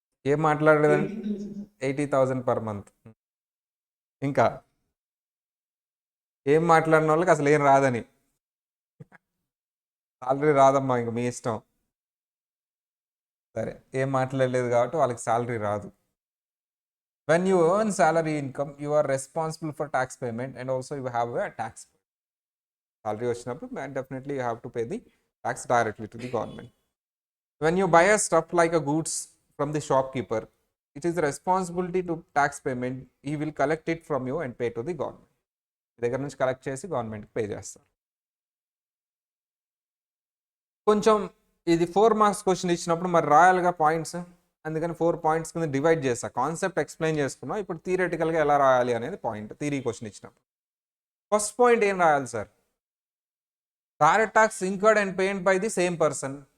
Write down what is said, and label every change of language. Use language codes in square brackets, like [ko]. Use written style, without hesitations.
[te] ఏం మాట్లాడలేదండి? 80,000 [en] per month. [te] ఇంకా ఏం మాట్లాడిన వాళ్ళకి అసలు ఏం రాదని. శాలరీ రాదమ్మా, ఇంక మీ ఇష్టం. సరే, ఏం మాట్లాడలేదు కాబట్టి వాళ్ళకి శాలరీ రాదు. [en] When you earn salary income, you are responsible for tax payment and also you have a tax. Salary [te] వచ్చినప్పుడు [en] definitely you have to pay the tax directly to the government. When you buy a stuff like a goods from the shopkeeper, it is the responsibility to tax payment. He will collect it from you and pay to the government. [te] దగ్గర నుంచి collect చేసి గవర్నమెంట్కి pay చేస్తారు. కొంచెం ఇది 4 marks question ఇచ్చినప్పుడు మరి రాయాలిగా points, అందుకని 4 points కింద డివైడ్ చేస్తా. కాన్సెప్ట్ ఎక్స్ప్లెయిన్ చేసుకున్నాం, ఇప్పుడు థియరిటికల్గా ఎలా రాయాలి అనేది పాయింట్. థియరీ క్వశ్చన్ ఇచ్చినప్పుడు ఫస్ట్ పాయింట్ ఏం రాయాలి sir? [en] Direct tax incurred and paid by the same person.